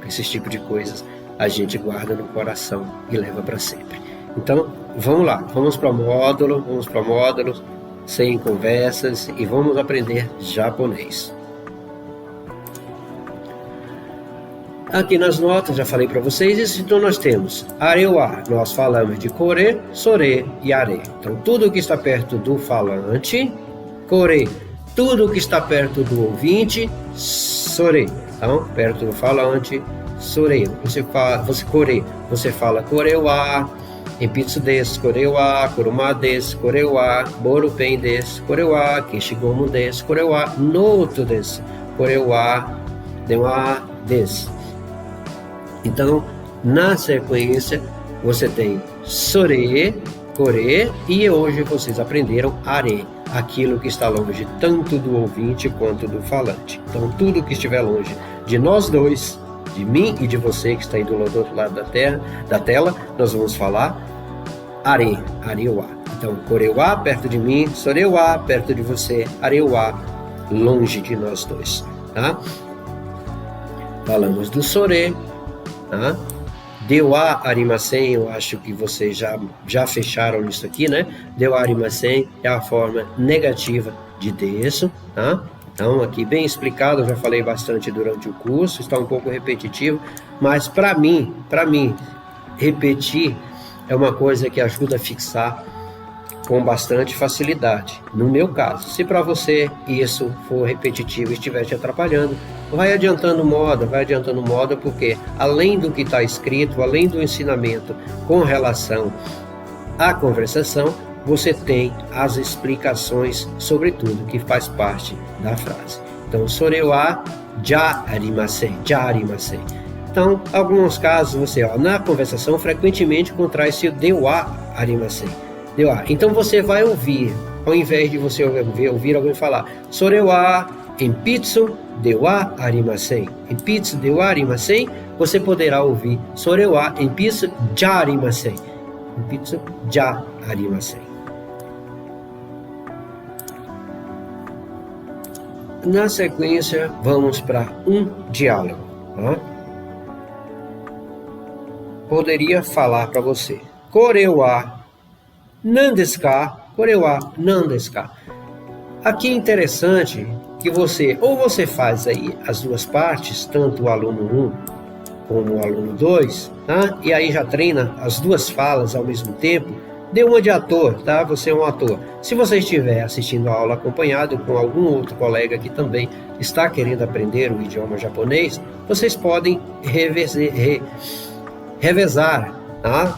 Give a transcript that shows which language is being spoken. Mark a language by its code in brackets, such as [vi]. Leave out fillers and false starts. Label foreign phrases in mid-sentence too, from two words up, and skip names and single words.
[pt] Esse tipo de coisas a gente guarda no coração e leva para sempre. Então, vamos lá, vamos para o módulo, sem conversas, e vamos aprender japonês. Aqui nas notas, já falei para vocês isso, então nós temos [ja] あれは, [pt] nós falamos de [ja] これ、それ [pt] e are. Então, tudo que está perto do falante, kore. Tudo que está perto do ouvinte, sore. Então, perto do falante, sore. Você fala [ja] これは、鉛筆です、これは、車です、これは、ボールペンです、これは、消しゴムです、これは、ノートです、これは、ではです. [pt] Então, na sequência, você tem [ja] それ、これ, [pt] e hoje vocês aprenderam are, aquilo que está longe tanto do ouvinte quanto do falante. Então, tudo que estiver longe de nós dois, de mim e de você que está aí do outro lado da tela, nós vamos falar [ja] あれ、あれは. [pt] Então, korewa perto de mim, sorewa perto de você, arewa longe de nós dois, tá? Falamos do sore, tá? [ja] ではありません, [pt] eu acho que vocês já fecharam isso aqui, né? [ja] ではありません [pt] é a forma negativa de desu, tá? Então, aqui bem explicado, eu já falei bastante durante o curso, está um pouco repetitivo, mas para mim, repetir é uma coisa que ajuda a fixar com bastante facilidade. No meu caso, se para você isso for repetitivo e estiver te atrapalhando, vai adiantando moda, porque além do que está escrito, além do ensinamento com relação à conversação, você tem as explicações sobre tudo que faz parte da frase. Então, [ja] それはじゃありません. [pt] Então, alguns casos você, na conversação, frequentemente contrai-se o [ja] ではありません. [pt] Então você vai ouvir, ao invés de você ouvir alguém falar [ja] それは鉛筆ではありません、鉛筆ではありません, [pt] você poderá ouvir [ja] それは鉛筆じゃありません、鉛筆じゃありません. [pt] Na sequência, vamos para um diálogo. Tá? Poderia falar para você [ja] これは何ですか、これは何ですか. [pt] Aqui é interessante que você faz aí as duas partes, tanto o aluno 1 como o aluno 2, tá? E aí já treina as duas falas ao mesmo tempo. Dê uma de ator, tá? Você é um ator. Se você estiver assistindo a aula acompanhado com algum outro colega que também está querendo aprender o idioma japonês, vocês podem revezar, tá?